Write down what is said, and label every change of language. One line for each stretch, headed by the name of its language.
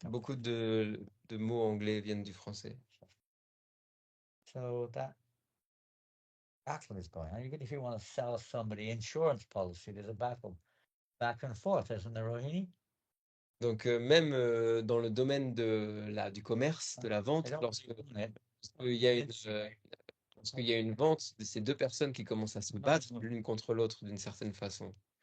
French: Beaucoup de mots anglais viennent du français.
English: So that battle is going on. If you want to sell somebody insurance policy, there's a battle back and forth, isn't there, Rohini?
French: Donc même dans le domaine du commerce, de la vente, lorsqu'il y a une vente de ces deux personnes qui commencent à se battre l'une contre l'autre d'une certaine façon.